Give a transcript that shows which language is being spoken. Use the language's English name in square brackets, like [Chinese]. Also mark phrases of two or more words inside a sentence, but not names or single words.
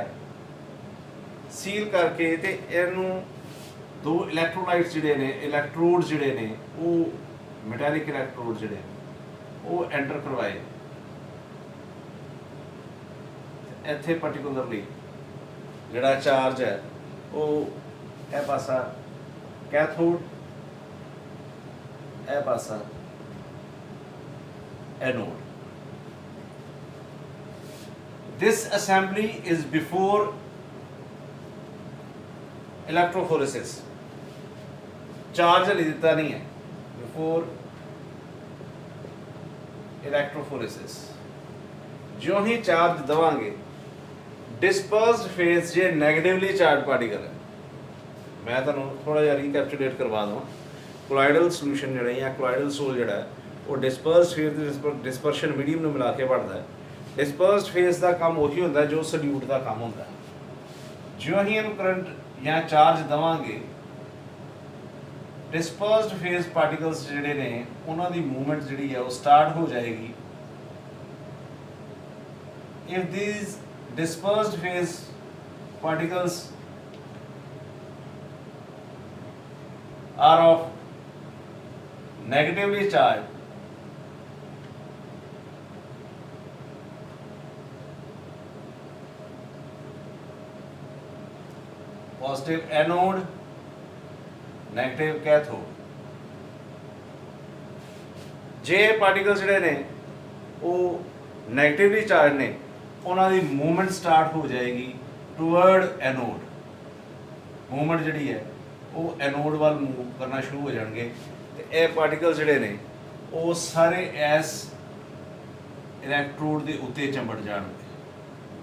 [Punjabi] ਸੀਲ ਕਰਕੇ ਤੇ ਇਹਨੂੰ ਦੋ ਇਲੈਕਟ੍ਰੋਲਾਈਟਸ ਜਿਹੜੇ ਨੇ, ਇਲੈਕਟ੍ਰੋਡ ਜਿਹੜੇ ਨੇ ਉਹ [English] metallic electrode [Punjabi] ਜਿਹੜੇ ਉਹ ਐਂਟਰ ਕਰਵਾਏ ਇੱਥੇ। ਪਾਰਟਿਕੂਲਰਲੀ ਜਿਹੜਾ ਚਾਰਜ ਹੈ ਉਹ ਇਹ ਪਾਸਾ ਕੈਥੋਡ, ਇਹ ਪਾਸਾ ਐਨੋਡ। [English] This assembly is before electrophoresis। [Punjabi] ਚਾਰਜ ਹਲੇ ਦਿੱਤਾ ਨਹੀਂ ਹੈ [English] before electrophoresis. [Punjabi] ਜੋ ਹੀ ਚਾਰਜ ਦੇਵਾਂਗੇ [English] dispersed phase [Punjabi] ਜੇ [English] negatively charged particle [Punjabi] ਹੈ, ਮੈਂ ਤੁਹਾਨੂੰ ਥੋੜ੍ਹਾ ਜਿਹਾ ਰਿਕੈਪਚੁਲੇਟ ਕਰਵਾ ਦੂੰ। [English] colloidal solution [Punjabi] ਜਿਹੜਾ ਯਾ [English] colloidal sol [Punjabi] ਜਿਹੜਾ ਵੋ [English] dispersed phase [Punjabi] ਤੇ [English] dispersion medium [Punjabi] ਨੂੰ ਮਿਲਾ ਕੇ ਬੜ੍ਹਦਾ ਹੈ। [English] dispersed phase [Punjabi] ਕਾ ਕੰਮ ਉਹੀ ਹੁੰਦਾ ਜੋ ਸਲਿਊਟ ਕਾ ਕੰਮ ਹੁੰਦਾ। ਜੋ ਹੀ ਇਹਨੂੰ ਕਰੰਟ ਯਾ ਚਾਰਜ ਦੇਵਾਂਗੇ [English] dispersed phase particles [Punjabi] ਜਿਹੜੇ ਨੇ ਉਨ੍ਹਾਂ ਦੀ ਮੂਵਮੈਂਟ ਜਿਹੜੀ ਹੈ ਵੋ ਸਟਾਰਟ ਹੋ ਜਾਏਗੀ। [English] इफ these dispersed phase particles are of negatively charged, positive anode, negative cathode. [Punjabi] ਜੇ ਪਾਰਟੀਕਲਸ ਜਿਹੜੇ ਨੇ ਉਹ [English] negatively charge [Punjabi] ਨੇ, ਉਹਨਾਂ ਦੀ ਮੂਵਮੈਂਟ ਸਟਾਰਟ ਹੋ ਜਾਏਗੀ [English] toward anode. [Punjabi] ਮੂਵਮੈਂਟ ਜਿਹੜੀ ਹੈ ਉਹ ਐਨੋਡ ਵੱਲ ਮੂਵ ਕਰਨਾ ਸ਼ੁਰੂ ਹੋ ਜਾਣਗੇ ਤੇ ਇਹ ਪਾਰਟੀਕਲ ਜਿਹੜੇ ਨੇ ਉਹ ਸਾਰੇ ਇਸ ਇਲੈਕਟ੍ਰੋਡ ਦੇ ਉੱਤੇ ਚੰਬੜ ਜਾਣਗੇ।